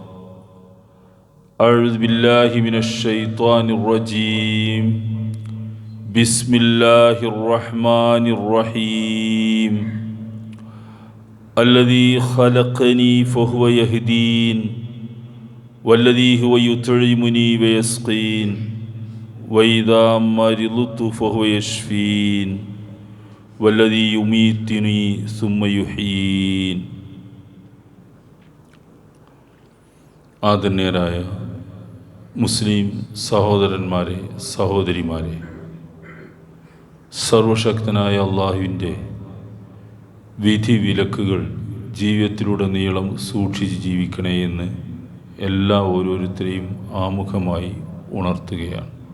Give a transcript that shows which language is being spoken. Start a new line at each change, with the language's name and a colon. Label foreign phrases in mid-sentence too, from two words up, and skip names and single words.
Arabic: أعوذ بالله من الشيطان الرجيم بسم الله الرحمن الرحيم الذي خلقني فهو يهدين والذي هو يطعمني ويسقين وإذا مرضت فهو يشفين والذي يميتني ثم يحيين.
Malayalam: ആദരണീയരായ മുസ്ലിം സഹോദരന്മാരെ, സഹോദരിമാരെ, സർവശക്തനായ അള്ളാഹുവിൻ്റെ വിധി വിലക്കുകൾ ജീവിതത്തിലുടനീളം സൂക്ഷിച്ച് ജീവിക്കണേ എന്ന് എല്ലാ ഓരോരുത്തരെയും ആമുഖമായി ഉണർത്തുകയാണ്.